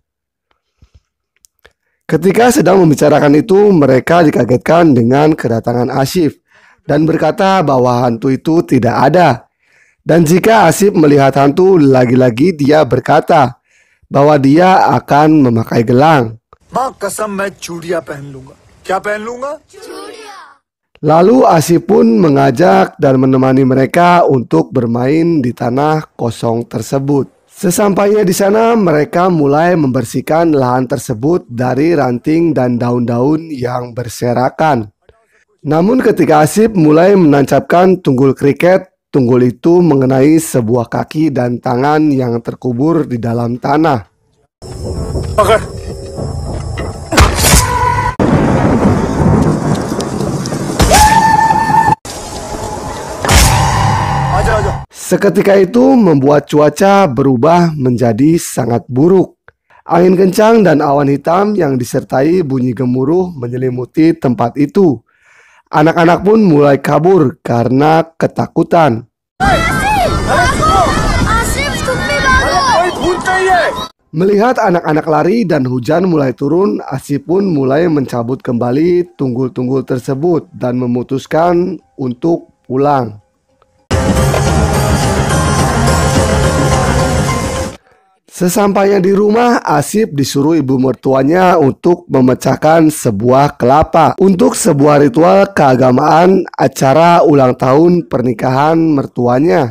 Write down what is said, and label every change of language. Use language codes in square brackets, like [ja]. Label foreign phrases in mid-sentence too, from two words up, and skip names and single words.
[id] Ketika sedang membicarakan itu, mereka dikagetkan dengan kedatangan Asif dan berkata bahwa hantu itu tidak ada. Dan jika Asif melihat hantu, lagi-lagi dia berkata bahwa dia akan memakai gelang. [hi] माँ कसम मैं चूड़ियां पहन लूंगा। क्या पहन लूंगा? [id] Lalu Asif pun mengajak dan menemani mereka untuk bermain di tanah kosong tersebut. Sesampainya di sana, mereka mulai membersihkan lahan tersebut dari ranting dan daun-daun yang berserakan. Namun ketika Asif mulai menancapkan tunggul kriket, tunggul itu mengenai sebuah kaki dan tangan yang terkubur di dalam tanah. [hi] पकड़। आजा आजा। [id] Seketika itu membuat cuaca berubah menjadi sangat buruk. Angin kencang dan awan hitam yang disertai bunyi gemuruh menyelimuti tempat itu. Anak-anak pun mulai kabur karena ketakutan. [hi] आसिफ तुम भी भागो। कोई भूत नहीं है। [id] Melihat anak-anak lari dan hujan mulai turun, Asif pun mulai mencabut kembali tunggul-tunggul tersebut dan memutuskan untuk pulang. Sesampainya di rumah, Asif disuruh ibu mertuanya untuk memecahkan sebuah kelapa untuk sebuah ritual keagamaan acara ulang tahun pernikahan mertuanya.